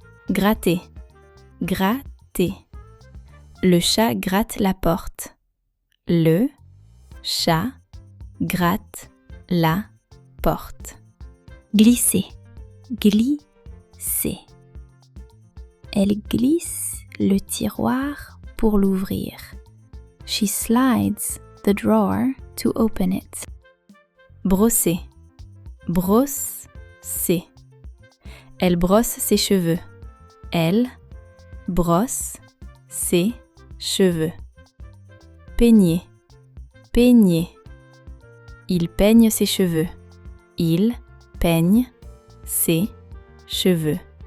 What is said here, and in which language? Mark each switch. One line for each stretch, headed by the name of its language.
French: Gratter, gratter. Le chat gratte la porte. Le chat gratte la porte. Glisser, glisser. Elle glisse le tiroir pour l'ouvrir.
English: She slides the drawer to open it.
French: Brosser, brosser. Elle brosse ses cheveux. Elle brosse ses cheveux. Peigner, peigner. Il peigne ses cheveux. Il peigne ses cheveux.